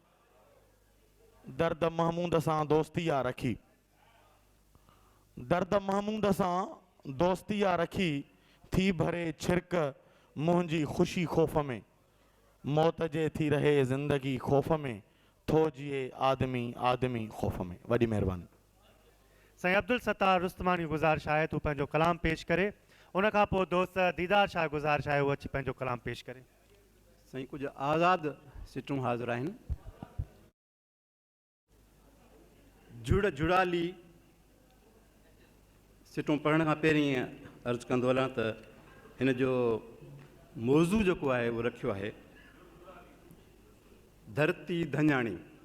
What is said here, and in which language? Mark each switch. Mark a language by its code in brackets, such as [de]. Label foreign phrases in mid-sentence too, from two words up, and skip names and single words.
[sd] दर्द महमूद सां दोस्ती आ रखी, दर्द महमूद सां दोस्ती आ रखी, थी भरे छिरक मुंहिंजी ख़ुशी ख़ौफ़ में, मौत जे थी रहे ज़िंदगी ख़ौफ़ में, थो जिए आदमी आदमी ख़ौफ़ में। वॾी महिरबानी। साईं अब्दुल सत्तार रुस्तमानी गुज़ारिश आहे तूं पंहिंजो कलाम पेश करे, उन खां पोइ दोस्त दीदार शाह गुज़ारिश आहे उहो अची पंहिंजो कलाम पेश करे। साईं कुझु आज़ाद सिटूं हाज़िर आहिनि। जुड़ाली सिटूं पढ़ण खां पहिरीं अर्ज़ु कंदो हलां त हिन जो मौज़ू जेको आहे उहो रखियो आहे धरती धञाणी।